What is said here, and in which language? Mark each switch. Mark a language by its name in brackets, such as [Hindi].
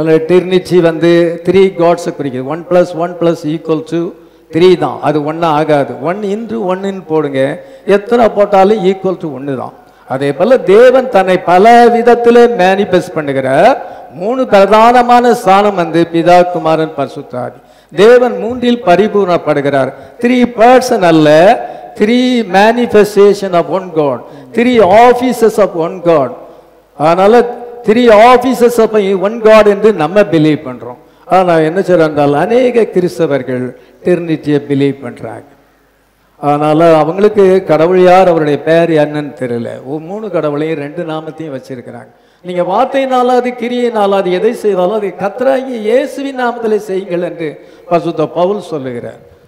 [Tamil] Trinity வந்து 3 காட்ஸை குறிக்கிறது. 1 + 1 = 3 தான். அது 1 ஆகாது. 1 × 1 போடுங்க, எத்தனை போட்டாலும் =1 தான். அதே போல தேவன் தன்னை பல விதத்திலே மேனிஃபெஸ்ட் பண்ணுகிறார். 3 பிரதானமான ஸ்தானம் வந்து பிதா, குமாரன், பரிசுத்த ஆவி. தேவன் 3இல் பரிபூர்ணப்படுகிறார். [English] 3 person அல்ல, 3 manifestation of one God, 3 offices of one God. [Tamil] அதனால [English] 3 offices of one God [Tamil] என்று நம்ம பிலீவ் பண்றோம். ஆனா என்ன சொல்றால் அநேக கிறிஸ்தவர்கள் டிரினிட்டியை பிலீவ் பண்றாங்க. அதனால அவங்களுக்கு கடவுள் யார், அவருடைய பெயர் என்னன்னு தெரியல. 3 கடவுளையும் 2 நாமத்தையும் வச்சிருக்கிறாங்க. நீங்க வார்த்தையினாலாது கிரியையினாலாது எதை செய்தாலும் அது கர்த்தராகிய இயேசுவின் நாமத்திலே செய்யுங்கள் என்று பரிசுத்த பவுல் சொல்லுகிறார்.